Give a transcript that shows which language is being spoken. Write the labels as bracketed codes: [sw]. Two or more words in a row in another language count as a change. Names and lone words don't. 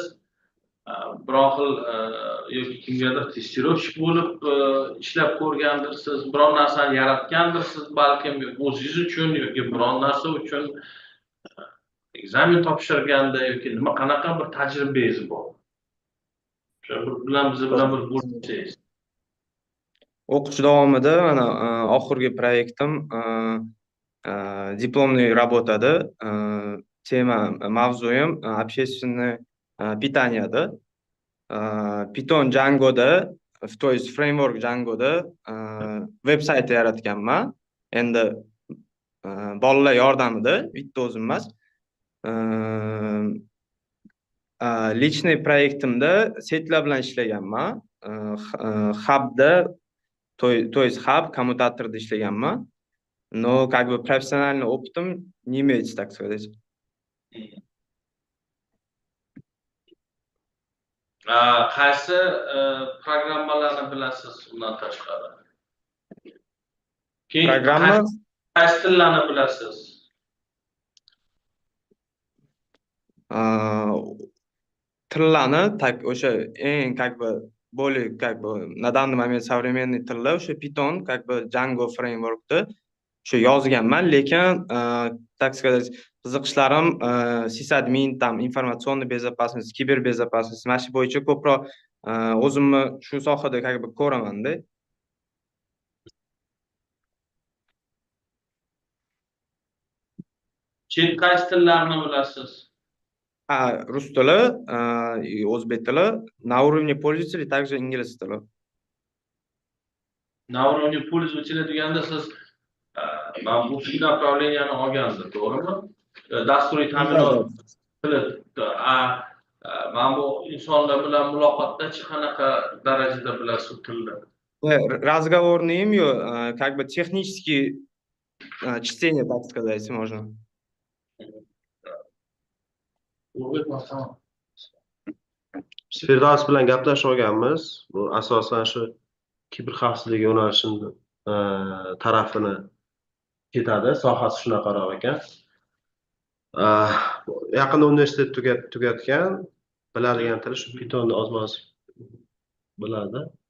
[uz] Biror xil yoki kimgadir testirovщик bo'lib ishlab ko'rgandirsiz, biror narsani yaratgandirsiz, balkim o'zingiz uchun yoki biror narsa uchun ekzamen topshirganda yoki nima qanaqa bir tajribangiz bor? O'sha biz bilan bir bo'lsangiz. O'qish davomida mana oxirgi proyektim [ru] дипломный работада, [uz] tema mavzuyim [ru] общественное питаниеda, [uz] Python Djangoda, [ru] то есть [uz] framework Djangoda veb-sayt yaratganman. Endi bolalar yordamida, bitta o'zim emas. Личный proyektimda setlar bilan ishlaganman. Hubda, [ru] то есть [uz] hub kommutatorda ishlaganman. [ru] Но как бы профессиональный опытом не имеется, так сказать. [uz] Qaysi programmalarni bilasiz undan tashqari? Programma qaysi tillarni bilasiz? tillarni o'sha eng [ru] более на данный момент современный [uz] tillar o'sha Python Django frameworkda o'sha yozganman, lekin [ru] так сказать [uz] qiziqishlarim sysadmin, там informatsion безопасность, kiberbezopasность mana shu bo'yicha ko'proq o'zimni shu sohada ko'ramanda. Chet qaysi tillarni bilasiz? Rus tili, o'zbek tili, [ru] на уровне пользователей также [uz] ingliz tili. [ru] Na уровне пользователя [uz] deganda siz mana bu направленияni olgansiz, to'g'rimi? Dasturiy ta'minot tili. Mana bu insonlar bilan muloqotda qanaqa darajada bilasiz u tilni? [ru] Разговорный ее, технический чтение, так сказать, можно. [uz] Biz Firdavs bilan gaplashib olganmiz. Bu asosan shu kiber xavfsizlik yo'nalishini tarafini ketadi, sohasi shunaqaroq ekan. Yaqinda universitet tugatgan, biladigan tili shu Pythonni ozmoz biladi.